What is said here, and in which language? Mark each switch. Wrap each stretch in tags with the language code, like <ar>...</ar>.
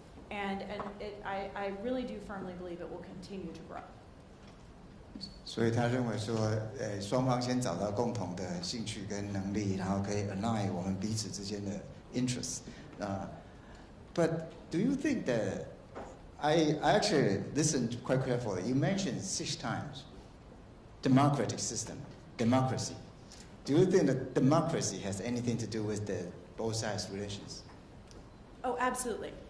<en>I really do firmly believe it will continue to grow.</en> <zh>所以他认为说，双方先找到共同的兴趣跟能力，然后可以 align 我们彼此之间的 interests.</zh> <en>But do you think that I actually listened quite carefully. You mentioned 6 times democratic system, democracy. Do you think that democracy has anything to do with the both sides relations? Oh, absolutely.</en>